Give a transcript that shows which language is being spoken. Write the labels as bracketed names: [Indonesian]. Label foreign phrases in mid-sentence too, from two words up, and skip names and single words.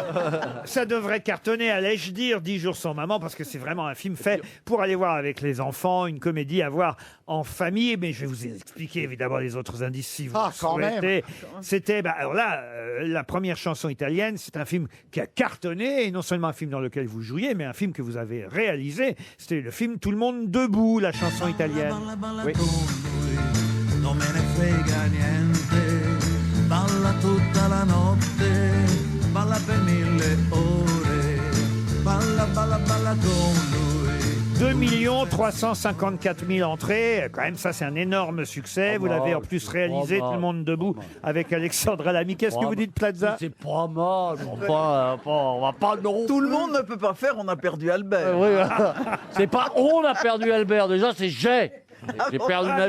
[French] Ça devrait cartonner, allais-je dire, 10 jours sans maman, parce que c'est vraiment un film fait pour aller voir avec les enfants, une comédie à voir en famille. Mais je vais vous expliquer évidemment les autres indices si vous souhaitez. C'était, alors là, la première chanson italienne, c'est un film qui a cartonné, et non seulement un film dans lequel vous jouiez, mais un film que vous avez réalisé. C'était le film Tout le monde debout, la chanson italienne. Oui. [Italian] Non me ne frega niente, balla tutta la notte, balla per 1000 ore, balla balla balla con lui. [French] 2 354 000 entrées, quand même ça c'est un énorme succès. Vous l'avez en plus réalisé, Tout le monde debout, avec Alexandra Lamy. Qu'est-ce que vous dites, Plaza? C'est pas mal, on va pas non. Tout le monde ne peut pas faire, on a perdu Albert. Oui, c'est pas on a perdu Albert, déjà c'est j'ai perdu ma